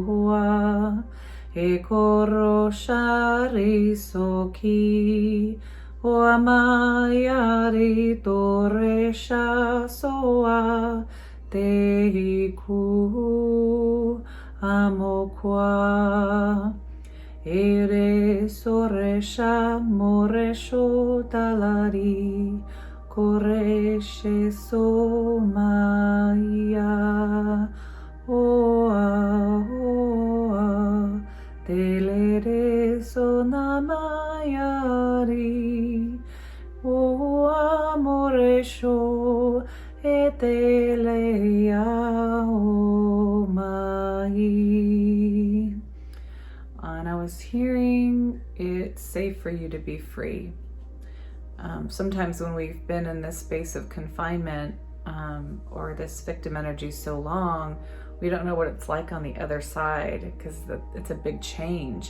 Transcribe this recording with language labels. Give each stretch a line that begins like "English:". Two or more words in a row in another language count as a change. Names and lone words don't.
English: E koro shari soki O mayari toresha soa te ku amokwa. Ere soresha moresho talari koreshe somaya. Oa oa telere sonamayari. Oa moresho eteleya omai. And I was hearing it's safe for you to be free. Sometimes when we've been in this space of confinement or this victim energy so long, we don't know what it's like on the other side because it's a big change.